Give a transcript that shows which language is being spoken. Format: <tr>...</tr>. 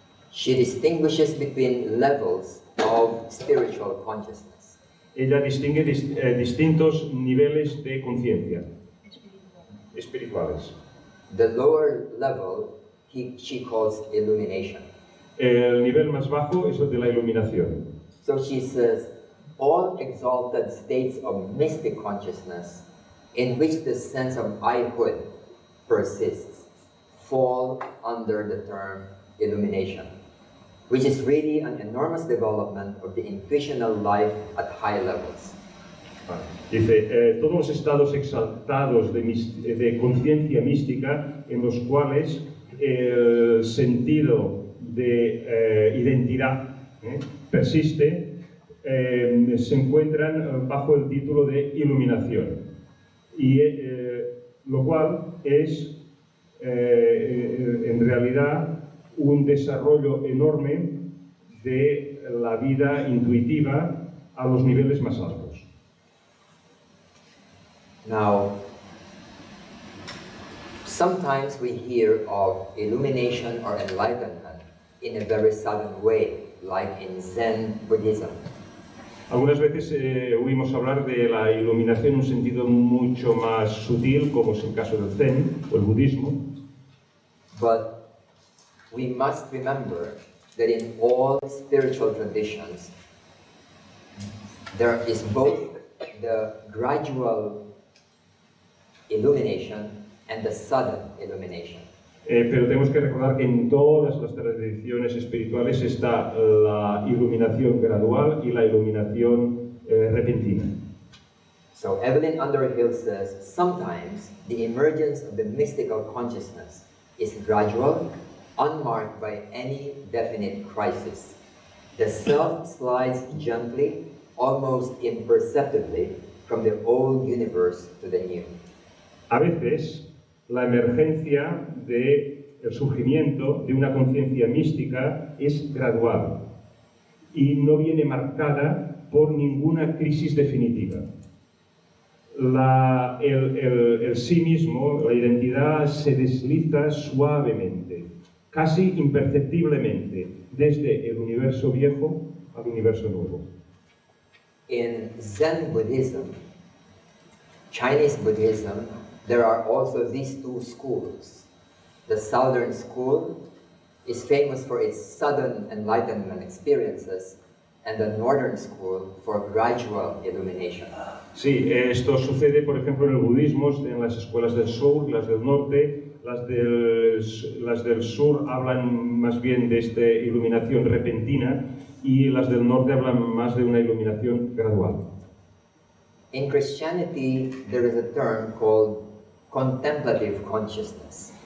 <en>She distinguishes between levels of spiritual consciousness.</en> <es>Ella distingue distintos niveles de conciencia espirituales.</es> <en>The lower level she calls illumination.</en> <es>El nivel más bajo es el de la iluminación.</es> <en>So she says, all exalted states of mystic consciousness in which the sense of I-hood persists fall under the term illumination, which is really an enormous development of the intuitional life at high levels.</en> <es>Dice, todos los estados exaltados de conciencia mística en los cuales el sentido de identidad persiste, se encuentran bajo el título de iluminación, y lo cual es en realidad un desarrollo enorme de la vida intuitiva a los niveles más altos.</es> <en>Now, sometimes we hear of illumination or enlightenment in a very sudden way, like in Zen Buddhism.</en> <es>Algunas veces oímos hablar de la iluminación en un sentido mucho más sutil, como es el caso del Zen o el budismo.</es> <en>But we must remember that in all spiritual traditions, there is both the gradual illumination and the sudden illumination.</en> <es>Pero tenemos que recordar que en todas las tradiciones espirituales está la iluminación gradual y la iluminación repentina.</es> <en>So Evelyn Underhill says, sometimes the emergence of the mystical consciousness is gradual, unmarked by any definite crisis. The self slides gently, almost imperceptibly, from the old universe to the new.</en> <es>A veces, la emergencia del surgimiento de una conciencia mística es gradual y no viene marcada por ninguna crisis definitiva. El sí mismo, la identidad, se desliza suavemente, casi imperceptiblemente, desde el universo viejo al universo nuevo.</es> <en>In Zen Buddhism, Chinese Buddhism, there are also these two schools. The Southern School is famous for its sudden enlightenment experiences, and the Northern School for gradual illumination.</en> <es>Sí, esto sucede, por ejemplo, en el budismo, en las escuelas del sur, las del norte. Las del sur hablan más bien de esta iluminación repentina, y las del norte hablan más de una iluminación gradual.</es> <en>In Christianity, there is a term called contemplative consciousness.</en>